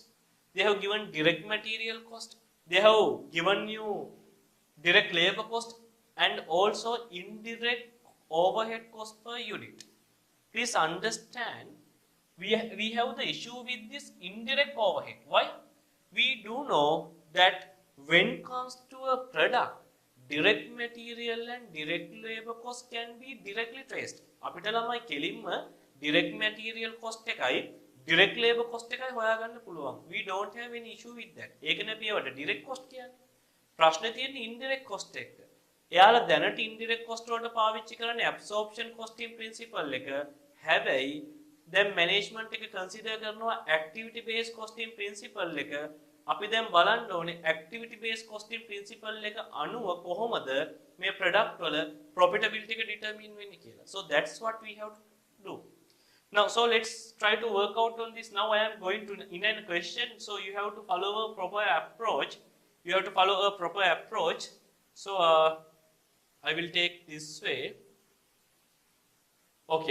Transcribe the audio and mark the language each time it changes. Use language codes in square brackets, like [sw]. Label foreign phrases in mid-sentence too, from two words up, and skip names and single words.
[en] They have given direct material cost. They have given you direct labor cost and also indirect overhead cost per unit. Please understand, we have the issue with this indirect overhead. Why? We do know that when it comes to a product, direct material and direct labor cost can be directly traced. [si] අපිට ළමයි කෙලින්ම [en] direct material cost [si] එකයි [en] direct labor cost [si] එකයි හොයාගන්න පුළුවන්. [en] We don't have any issue with that. [si] ඒකනේ අපි ඒවට [en] direct cost [si] කියන්නේ. ප්‍රශ්නේ තියෙන්නේ [en] indirect cost [si] එක. එයාලා දැනට [en] indirect cost [si] වලට පාවිච්චි කරන්නේ [en] absorption costing principle [si] එක. හැබැයි දැන් management එක consider කරනවා [en] activity based costing principle [si] එක. අපි දැන් බලන්න ඕනේ [en] activity based costing principle [si] එක අනුව කොහොමද මේ product වල profitability එක determine වෙන්නේ කියලා. [en] So that's what we have to do. Now, so let's try to work out on this. Now I am going to in a question. So you have to follow a proper approach. So I will take this way. Okay.